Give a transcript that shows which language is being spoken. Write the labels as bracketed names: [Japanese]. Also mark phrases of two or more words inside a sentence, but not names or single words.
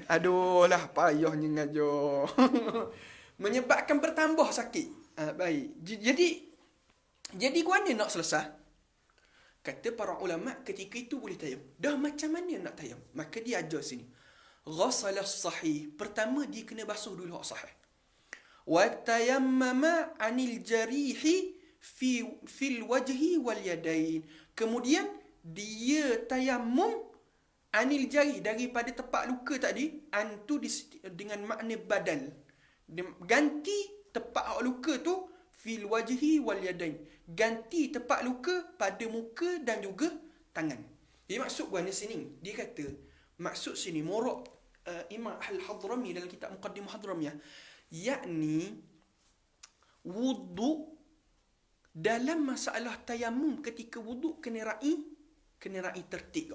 [Malay] Aduh lah, payahnya ngajar. Menyebabkan bertambah sakit. Baik. Jadi gua ni nak selesai. Kata para ulama, ketika itu boleh tayam. Dah macam mana nak tayam? Maka dia ajar sini. [Arabic] Ghasala sahih. [Malay] Pertama, dia kena basuh dulu hak sahih. [Arabic] Wa tayammama anil jarihi fil wajhi wal yadain. [Malay] Kemudian, dia tayamum [Arabic] anil jarih, [Malay] daripada tempat luka tadi. Antu dengan makna badal. Ganti tempat luka tu [Arabic] fil wajhi wal yadain. [Malay] Ganti tempat luka pada muka dan juga tangan. Jadi maksud gua di sini, dia kata maksud sini Murad Imam Al-Hadrami dalam kitab Muqaddimah Hadramiyah, yakni wuduk dalam masalah tayamum ketika wuduk kena ra'i tertib.